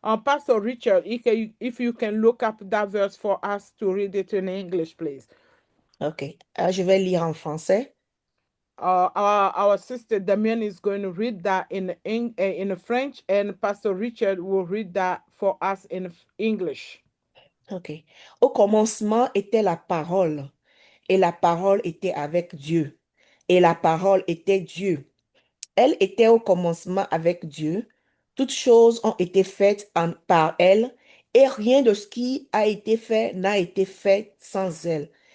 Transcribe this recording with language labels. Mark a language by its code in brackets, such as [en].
[en] Pastor Richard, if you can look up that verse for us to read it in English, please. [fr] Ok, je vais lire en français. [en] Our sister Damien is going to read that in French, and Pastor Richard will read that for us in English. Ok. [fr] Au commencement était la parole, et la parole était avec Dieu, et la parole était Dieu. Elle était au commencement avec Dieu. Toutes choses ont été faites par elle, et rien de ce qui a été fait n'a été fait sans elle.